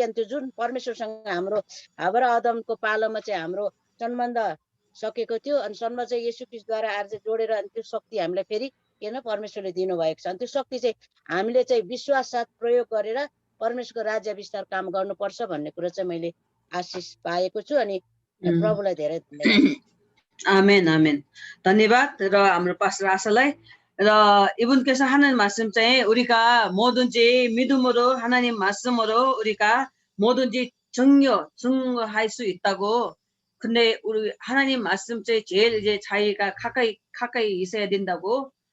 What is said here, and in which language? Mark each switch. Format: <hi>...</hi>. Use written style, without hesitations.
<ne>अनि त्यो जुन परमेश्वरसँग हाम्रो हाबरा आदमको पालोमा चाहिँ हाम्रो सम्बन्ध सकेको थियो, अनि सम्बन्ध चाहिँ येशू ख्रीष्टद्वारा आज जोडेर अनि त्यो शक्ति हामीलाई फेरि किन परमेश्वरले दिनुभएको छ। अनि त्यो शक्ति चाहिँ हामीले चाहिँ विश्वास साथ प्रयोग गरेर परमेश्वरको राज्य विस्तार काम गर्नुपर्छ भन्ने कुरा चाहिँ मैले आशिष पाएको छु। अनि प्रभुलाई धेरै धन्यवाद।</ne> <ko>아멘, 아멘.</ko> <ne>धन्यवाद र हाम्रो पास्टर आशालाई र</ne> <ko>이분께서 하는 말씀 चाहिँ 우리가 뭐든지 믿음으로 하나님 말씀으로 우리가 뭐든지 증거할 수 있다고. 근데 우리 하나님 말씀 제일 이제 자기가 가까이 있어야 된다고.</ko>